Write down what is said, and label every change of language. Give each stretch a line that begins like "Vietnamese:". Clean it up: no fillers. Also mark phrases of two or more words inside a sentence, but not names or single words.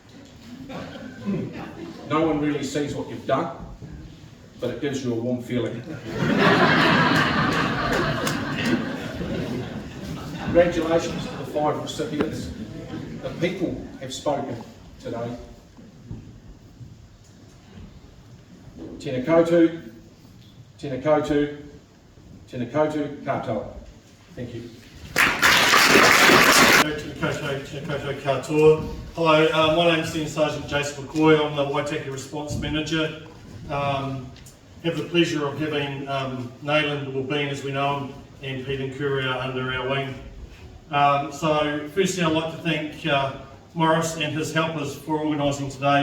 English: No one really sees what you've done, but it gives you a warm feeling. Congratulations to the 5 recipients. The people have spoken today.
Māori: Tēnā koutou, tēnā koutou, tēnā koutou katoa.
English: Thank you.
Māori: Tēnā koutou katoa.
English: Hello, my name is Senior Sergeant Jason McCoy. I'm the Waitaki Response Manager. Have the pleasure of having Nayland, or Bean as we know him, and Pete and Keri under our wing. So firstly I'd like to thank Morris and his helpers for organising today.